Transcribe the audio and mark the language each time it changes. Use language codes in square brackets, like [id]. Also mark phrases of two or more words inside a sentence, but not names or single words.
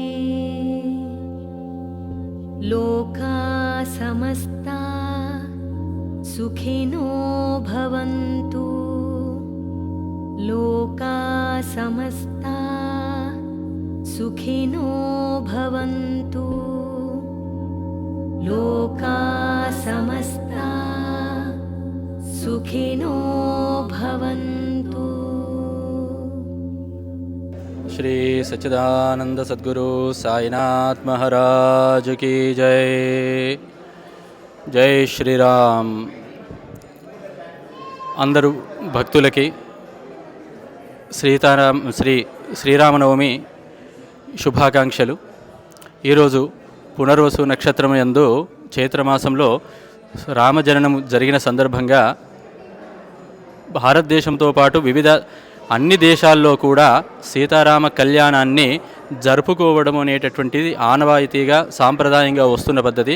[sa] लोका समस्ता सुखिनो भवन्तु लोका समस्ता सुखिनो भवन्तु लोका समस्ता सुखिनो भवन्तु। [hi] श्री सच्चिदानंद सद्गुरु साईनाथ महाराज की जय। जय శ్రీరామ్। [te] అందరూ భక్తులకి శ్రీరామనవమి శుభాకాంక్షలు। ఈరోజు పునర్వసు నక్షత్రం యందు చైత్రమాసంలో రామజననం జరిగిన సందర్భంగా భారతదేశంతో పాటు వివిధ అన్ని దేశాల్లో కూడా సీతారామ కళ్యాణాన్ని జరుపుకోవడం అనేటటువంటిది ఆనవాయితీగా సాంప్రదాయంగా వస్తున్న పద్ధతి।